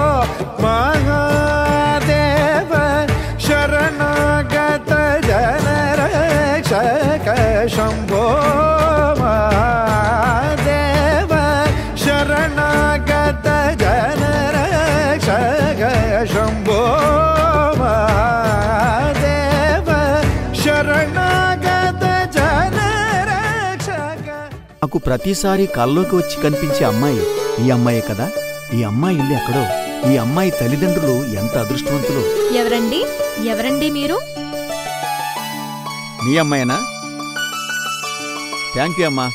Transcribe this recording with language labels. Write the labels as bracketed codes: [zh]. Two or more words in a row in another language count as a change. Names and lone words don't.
[sa] महादेव शरणागत जनरक्षक शंभो महादेव शरणागत जनरक्षक शंभो महादेव शरणागत जनरक्षक [te] నాకు ప్రతిసారి కల్లోకి వచ్చి కనిపించే అమ్మాయి ఈ అమ్మాయే కదా. ఈ అమ్మాయి ఇల్లు ఎక్కడో, ఈ అమ్మాయి తల్లిదండ్రులు ఎంత అదృష్టవంతులు. ఎవరండి మీరు? మీ అమ్మాయినా? [en] Thank you [te] అమ్మా.